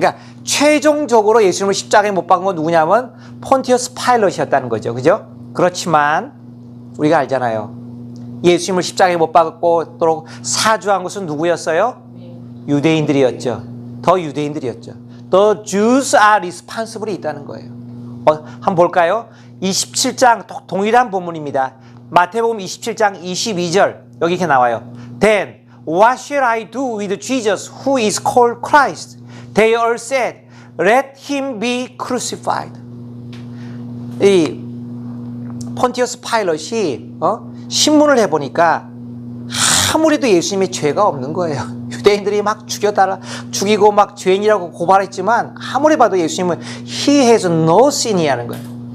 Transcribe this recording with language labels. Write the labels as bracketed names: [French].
[Korean] 그러니까 최종적으로 예수님을 십자가에 못 박은 건 누구냐면 폰티어스 파일럿이었다는 거죠. 그죠? 그렇지만 우리가 알잖아요. 예수님을 십자가에 못 박도록 사주한 것은 누구였어요? 유대인들이었죠. 더 유대인들이었죠. [English] The Jews are responsible이 [Korean] 있다는 거예요. 한번 볼까요? 27장 동일한 본문입니다. 마태복음 27장 22절 여기 이렇게 나와요. [English] Then what shall I do with Jesus who is called Christ? They all said, Let him be crucified. [Korean] 이 폰티어스 파일럿이 신문을 해보니까 아무래도 예수님의 죄가 없는 거예요. 유대인들이 막 죽이고 막 죄인이라고 고발했지만 아무리 봐도 예수님은 [English] He has no sin [Korean] 이라는 거예요.